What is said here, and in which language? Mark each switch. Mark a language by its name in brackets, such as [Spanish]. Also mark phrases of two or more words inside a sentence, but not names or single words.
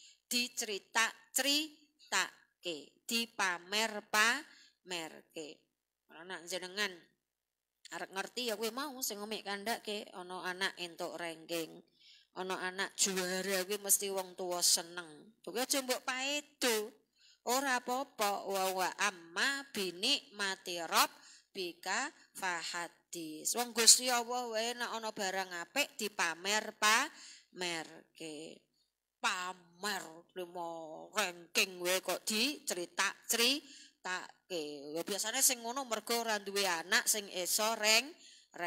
[Javanese] Dicerita-critake, dipamer-pamerke. Ana jenengan arep ngerti ya kuwi mau sing ngomik kandhake ana anak entuk ranking, ana anak juara kuwi mesti wong tuwa seneng. Kuwi aja mbok paedo. Ora apa-apa [Arabic] وأما بنعمة ربك فحدث. [Javanese] Wong Gusti Allah wae nek ana barang apik dipamer-pamerke. Pamer limo ranking wae kok dicerita-ceritake. Ya biasane sing ngono mergo ora duwe anak sing iso ranking.